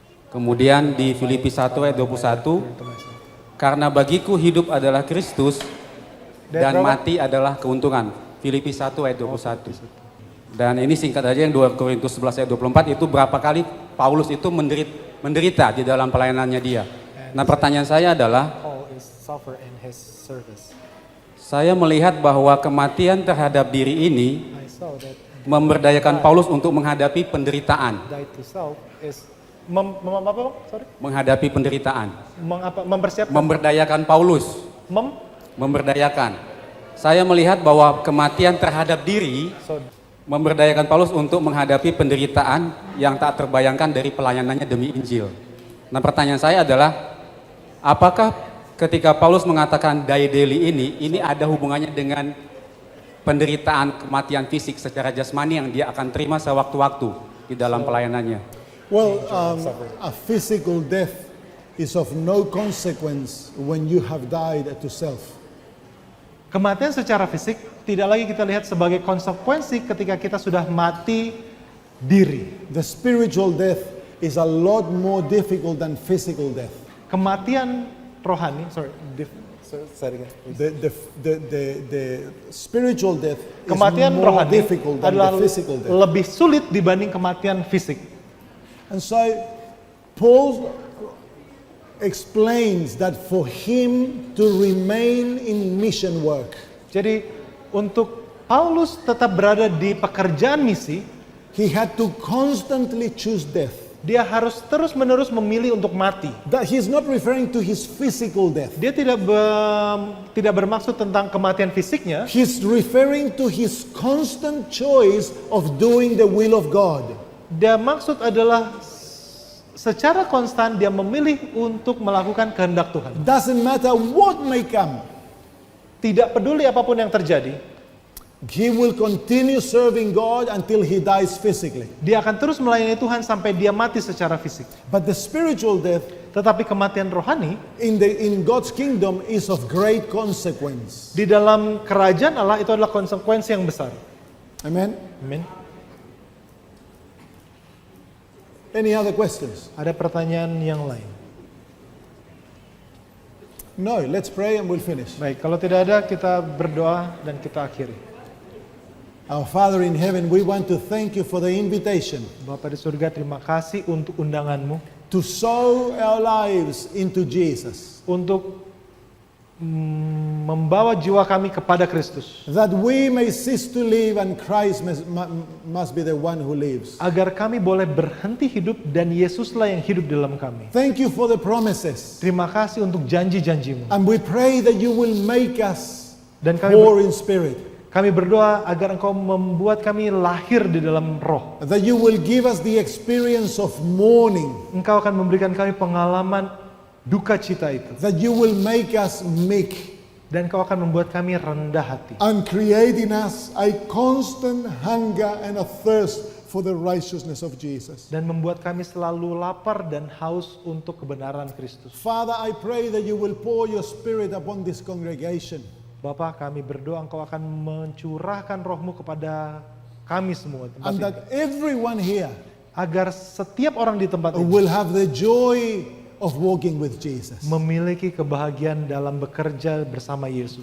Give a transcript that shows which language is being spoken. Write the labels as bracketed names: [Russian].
[Indonesian] Kemudian di Filipi 1 ayat 21, karena bagiku hidup adalah Kristus dan mati adalah keuntungan. Filipi 1 ayat 21. Dan ini singkat aja yang 2 Korintus 11 ayat 24, itu berapa kali Paulus itu menderita di dalam pelayanannya dia. Nah, pertanyaan saya adalah, [English] Paul is suffer in his service. [Indonesian] saya melihat bahwa kematian terhadap diri ini [English] I saw that [Indonesian] memberdayakan Paulus untuk menghadapi penderitaan. [English] die to self is [Indonesian] Apa, Bang? Sorry. Menghadapi penderitaan. Mempersiapkan. Memberdayakan Paulus. Memberdayakan. Saya melihat bahwa kematian terhadap diri memberdayakan Paulus untuk menghadapi penderitaan yang tak terbayangkan dari pelayanannya demi Injil. Nah, pertanyaan saya adalah, apakah ketika Paulus mengatakan die daily ini ada hubungannya dengan penderitaan kematian fisik secara jasmani yang dia akan terima sewaktu-waktu di dalam pelayanannya? [English] Well, a physical death is of no consequence when you have died to self. [Indonesian] Kematian secara fisik tidak lagi kita lihat sebagai konsekuensi ketika kita sudah mati diri. [English] The spiritual death is a lot more difficult than physical death. [Indonesian] Kematian rohani, [English] say it again, please. The spiritual death is [Indonesian] kematian [English] more [Indonesian] rohani [English] difficult than [Indonesian] adalah [English] the physical death. [Indonesian] lebih sulit dibanding kematian fisik. [English] And so Paul explains that for him to remain in mission work, [Indonesian] Jadi untuk Paulus tetap berada di pekerjaan misi, [English] he had to constantly choose death. [Indonesian] dia harus terus-menerus memilih untuk mati. [English] That he's not referring to his physical death. [Indonesian] Dia tidak bermaksud tentang kematian fisiknya, [English] He's referring to his constant choice of doing the will of God. [Indonesian] dia maksud adalah secara konstan dia memilih untuk melakukan kehendak Tuhan. [English] Doesn't matter what may come. [Indonesian] Tidak peduli apapun yang terjadi, [English] He will continue serving God until he dies physically. [Indonesian] dia akan terus melayani Tuhan sampai dia mati secara fisik. [English] But the spiritual death [Indonesian] Tetapi kematian rohani [English] in God's kingdom is of great consequence. [Indonesian] di dalam kerajaan Allah itu adalah konsekuensi yang besar. [English] Amen. [Indonesian] Amin. [English] Any other questions? [Indonesian] Ada pertanyaan yang lain? [English] No, let's pray and we'll finish. [Indonesian] Baik, kalau tidak ada kita berdoa dan kita akhiri. [English] Our Father in heaven, we want to thank you for the invitation [Indonesian] Bapa di surga, terima kasih untuk undanganmu [English] to sow our lives into Jesus, [Indonesian] untuk membawa jiwa kami kepada Kristus, [English] that we may cease to live and Christ must be the one who lives. [Indonesian] agar kami boleh berhenti hidup dan Yesuslah yang hidup dalam kami. [English] Thank you for the promises. [Indonesian] Terima kasih untuk janji-janjimu. [English] And we pray that you will make us [Indonesian] Dan kami [English] more in spirit, [Indonesian] kami berdoa agar Engkau membuat kami lahir di dalam roh. [English] that you will give us the experience of mourning, [Indonesian] Engkau akan memberikan kami pengalaman duka cita itu. [English] that you will make us meek, [Indonesian] Dan Engkau akan membuat kami rendah hati. [English] and create in us a constant hunger and a thirst for the righteousness of Jesus. [Indonesian] Dan membuat kami selalu lapar dan haus untuk kebenaran Kristus. [English] Father, I pray that you will pour your spirit upon this congregation, [Indonesian] Bapa, kami berdoa Engkau akan mencurahkan rohmu kepada kami semua tempat [English] and [Indonesian] ini. [English] that everyone here [Indonesian] Agar setiap orang di tempat ini [English] will have the joy of walking with Jesus. [Indonesian] memiliki kebahagiaan dalam bekerja bersama Yesus.